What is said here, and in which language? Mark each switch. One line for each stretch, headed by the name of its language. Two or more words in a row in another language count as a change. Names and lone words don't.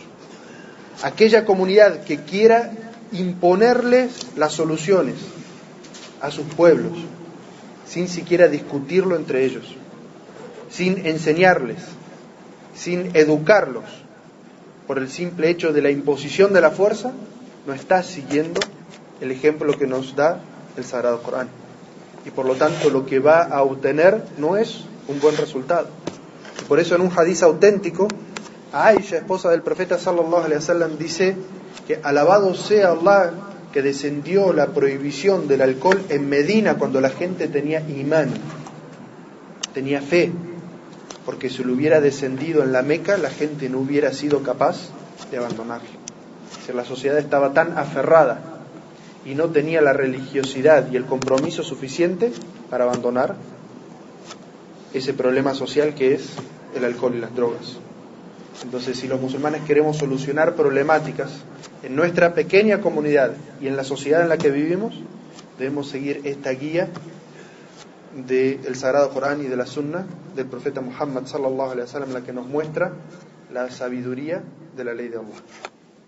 Spanish: Aquella comunidad que quiera imponerles las soluciones a sus pueblos sin siquiera discutirlo entre ellos, sin enseñarles, sin educarlos, por el simple hecho de la imposición de la fuerza, no está siguiendo el ejemplo que nos da el Sagrado Corán. Y por lo tanto lo que va a obtener no es un buen resultado. Y por eso en un hadiz auténtico, Aisha, esposa del profeta
Arabic: صلى الله عليه وسلم,
Spanish: dice que alabado sea Allah que descendió la prohibición del alcohol en Medina cuando la gente tenía imán, tenía fe, porque si lo hubiera descendido en la Meca, la gente no hubiera sido capaz de abandonarlo. Es decir, la sociedad estaba tan aferrada y no tenía la religiosidad y el compromiso suficiente para abandonar ese problema social que es el alcohol y las drogas. Entonces, si los musulmanes queremos solucionar problemáticas en nuestra pequeña comunidad y en la sociedad en la que vivimos, debemos seguir esta guía del Sagrado Corán y de la Sunna del profeta Muhammad
Arabic: صلى الله عليه وسلم,
Spanish: la que nos muestra la sabiduría de la ley de Allah.